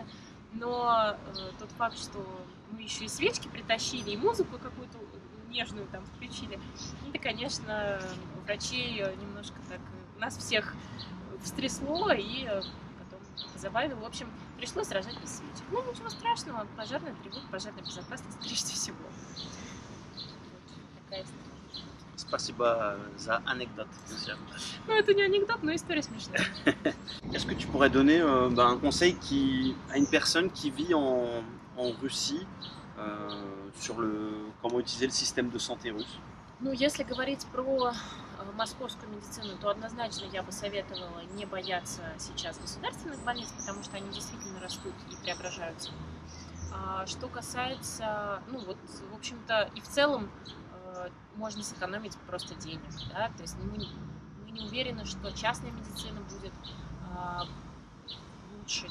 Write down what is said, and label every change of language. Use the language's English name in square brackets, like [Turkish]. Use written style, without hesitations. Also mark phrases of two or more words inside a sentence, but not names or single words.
[Russian] Но тот факт, что мы еще и свечки притащили, и музыку какую-то нежную там включили, это, конечно, врачей немножко так нас всех встрясло и потом позабавило. В общем, пришлось рожать без свечек. Ну, ничего страшного, пожарная тревога, пожарная безопасность прежде всего. Вот такая история. Спасибо за anecdote. Ну, это не анекдот, но история смешная. [French] Est-ce que tu pourrais donner un conseil à une personne qui vit en Russie sur comment utiliser le système de santé russe? [Russian] Ну, если говорить про московскую медицину, то однозначно я бы советовала не бояться сейчас государственных больниц, потому что они действительно растут и преображаются. Что касается, ну вот, в общем-то, и в целом можно сэкономить просто денег, да, то есть мы не уверены, что частная медицина будет лучше, чем государственная.